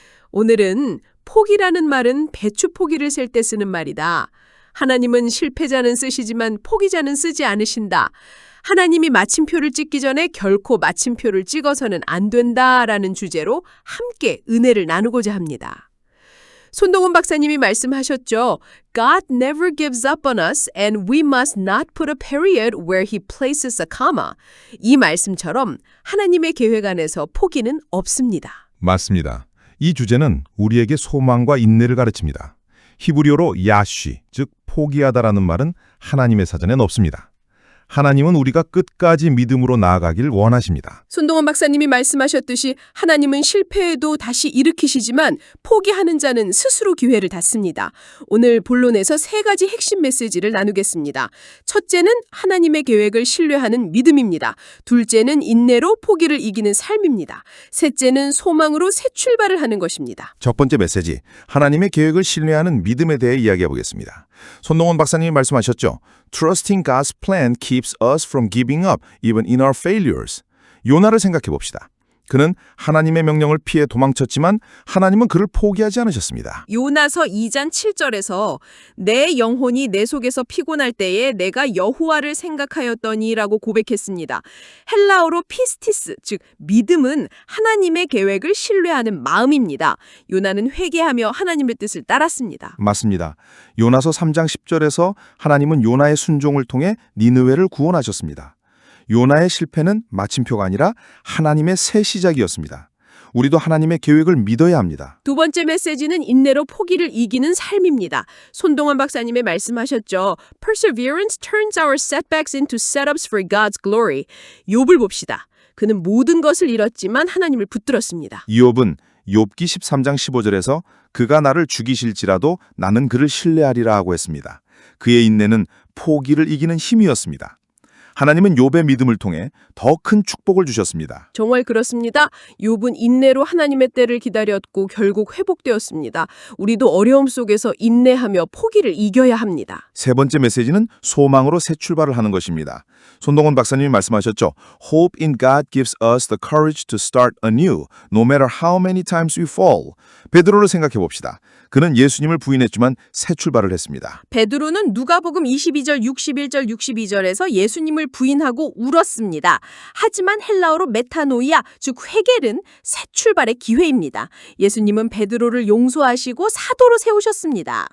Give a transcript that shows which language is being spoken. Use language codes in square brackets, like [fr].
[ko] 오늘은 포기라는 말은 배추 포기를 셀 때 쓰는 말이다. 하나님은 실패자는 쓰시지만 포기자는 쓰지 않으신다. 하나님이 마침표를 찍기 전에 결코 마침표를 찍어서는 안 된다라는 주제로 함께 은혜를 나누고자 합니다. 손동원 박사님이 말씀하셨죠. [en] God never gives up on us and we must not put a period where he places a comma. [ko] 이 말씀처럼 하나님의 계획 안에서 포기는 없습니다. 맞습니다. 이 주제는 우리에게 소망과 인내를 가르칩니다. 히브리어로 야쉬, 즉 포기하다라는 말은 하나님의 사전엔 없습니다. 하나님은 우리가 끝까지 믿음으로 나아가길 원하십니다. 손동원 박사님이 말씀하셨듯이 하나님은 실패해도 다시 일으키시지만 포기하는 자는 스스로 기회를 닫습니다. 오늘 본론에서 세 가지 핵심 메시지를 나누겠습니다. 첫째는 하나님의 계획을 신뢰하는 믿음입니다. 둘째는 인내로 포기를 이기는 삶입니다. 셋째는 소망으로 새 출발을 하는 것입니다. 첫 번째 메시지, 하나님의 계획을 신뢰하는 믿음에 대해 이야기해 보겠습니다. 손동원 박사님이 말씀하셨죠. [en] Trusting God's plan keeps us from giving up even in our failures. [ko] 요나를 생각해 봅시다. 그는 하나님의 명령을 피해 도망쳤지만 하나님은 그를 포기하지 않으셨습니다. 요나서 2장 7절에서 내 영혼이 내 속에서 피곤할 때에 내가 여호와를 생각하였더니라고 고백했습니다. 헬라어로 피스티스, 즉 믿음은 하나님의 계획을 신뢰하는 마음입니다. 요나는 회개하며 하나님의 뜻을 따랐습니다. 맞습니다. 요나서 3장 10절에서 하나님은 요나의 순종을 통해 니느웨를 구원하셨습니다. 요나의 실패는 마침표가 아니라 하나님의 새 시작이었습니다. 우리도 하나님의 계획을 믿어야 합니다. 두 번째 메시지는 인내로 포기를 이기는 삶입니다. 손동원 박사님의 말씀하셨죠. [en] Perseverance turns our setbacks into setups for God's glory. [ko] 욥을 봅시다. 그는 모든 것을 잃었지만 하나님을 붙들었습니다. 이욥은 욥기 13장 15절에서 그가 나를 죽이실지라도 나는 그를 신뢰하리라 하고 했습니다. 그의 인내는 포기를 이기는 힘이었습니다. 하나님은 욥의 믿음을 통해 더 큰 축복을 주셨습니다. 정말 그렇습니다. 욥은 인내로 하나님의 때를 기다렸고 결국 회복되었습니다. 우리도 어려움 속에서 인내하며 포기를 이겨야 합니다. 세 번째 메시지는 소망으로 새 출발을 하는 것입니다. 손동원 박사님이 말씀하셨죠. [en] Hope in God gives us the courage to start anew, no matter how many times we fall. [ko] 베드로를 생각해 봅시다. 그는 예수님을 부인했지만 새 출발을 했습니다. 베드로는 누가복음 22절, 61절, 62절에서 예수님을 부인하고 울었습니다. 하지만 헬라어로 메타노이아, 즉 회개는 새 출발의 기회입니다. 예수님은 베드로를 용서하시고 사도로 세우셨습니다.